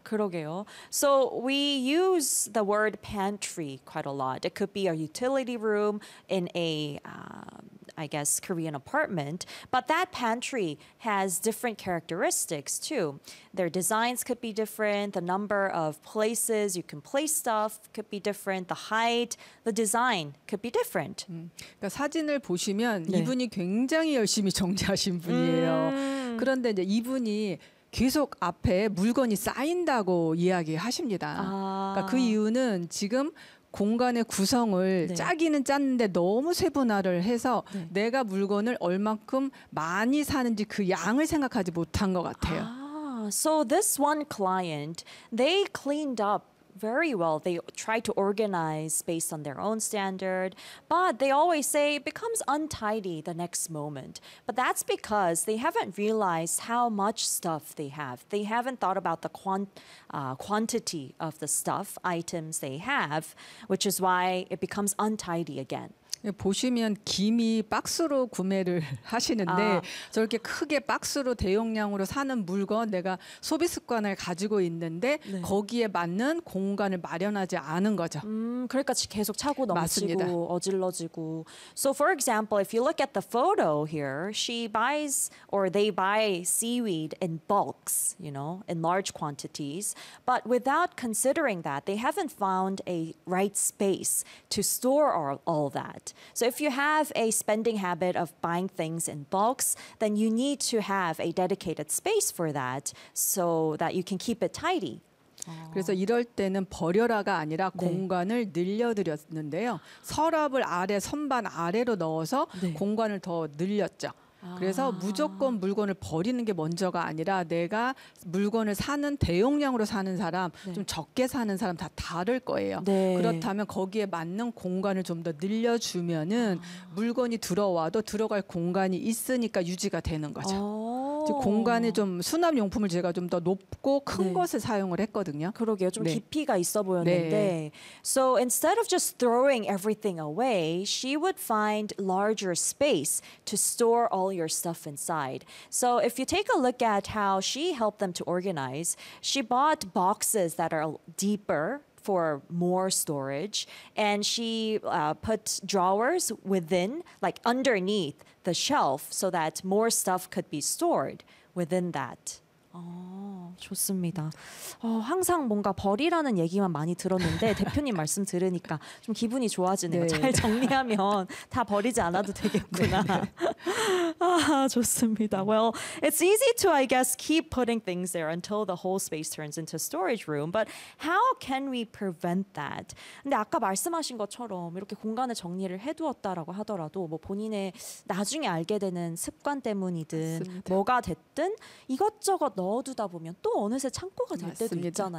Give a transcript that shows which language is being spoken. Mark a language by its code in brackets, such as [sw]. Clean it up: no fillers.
[ko] 그러게요. [en] So we use the word pantry quite a lot. It could be a utility room in a I guess, Korean apartment. But that pantry has different characteristics, too. Their designs could be different. The number of places you can place stuff could be different. The height, the design could be different. [ko] 그러니까 사진을 보시면 네. 이분이 굉장히 열심히 정리하신 분이에요. 그런데 이제 이분이 계속 앞에 물건이 쌓인다고 이야기하십니다. 아. 그러니까 그 이유는 지금 공간의 구성을 네. 짜기는 짰는데 너무 세분화를 해서 네. 내가 물건을 얼만큼 많이 사는지 그 양을 생각하지 못한 것 같아요. [en] 아, so this one client, they cleaned up very well. They tried to organize based on their own standard, but they always say it becomes untidy the next moment. But that's because they haven't realized how much stuff they have. They haven't thought about the quantity of the stuff, items they have, which is why it becomes untidy again. [ko] 보시면 김이 박스로 구매를 하시는데 저렇게 크게 박스로 대용량으로 사는 물건 내가 소비 습관을 가지고 있는데 네. 거기에 맞는 공간을 마련하지 않은 거죠. 그러니까 계속 차고 넘치고 맞습니다. 어질러지고. [en] So for example, if you look at the photo here, she buys or they buy seaweed in bulks, you know, in large quantities. But without considering that, they haven't found a right space to store all that. So if you have a spending habit of buying things in bulks, then you need to have a dedicated space for that so that you can keep it tidy. [ko] 그래서 이럴 때는 버려라가 아니라 네. 공간을 늘려드렸는데요. 서랍을 아래 선반 아래로 넣어서 네. 공간을 더 늘렸죠. 그래서 무조건 물건을 버리는 게 먼저가 아니라 내가 물건을 사는 대용량으로 사는 사람, 네. 좀 적게 사는 사람 다 다를 거예요. 네. 그렇다면 거기에 맞는 공간을 좀 더 늘려주면은 물건이 들어와도 들어갈 공간이 있으니까 유지가 되는 거죠. 공간에 좀 수납용품을 제가 좀 더 높고 큰 네. 것을 사용을 했거든요. 그러게요. 좀 네. 깊이가 있어 보였는데. 네. [en] So instead of just throwing everything away, she would find larger space to store all your stuff inside. So if you take a look at how she helped them to organize, she bought boxes that are deeper for more storage, and she put drawers within, like underneath the shelf, so that more stuff could be stored within that. [ko] 좋습니다. 항상 뭔가 버리라는 얘기만 많이 들었는데 대표님 말씀 들으니까 좀 기분이 좋아지네요. 네. 잘 정리하면 다 버리지 않아도 되겠구나. 네. 좋습니다. [en] Well, it's easy to, I guess, keep putting things there until the whole space turns into storage room. But how can we prevent that? [ko] 근데 아까 말씀하신 것처럼 이렇게 공간을 정리를 해두었다라고 하더라도 뭐 본인의 나중에 알게 되는 습관 때문이든 맞습니다. 뭐가 됐든 이것저것 넣어두다 보면 또 어느새 창고가 될 때도 있잖아요.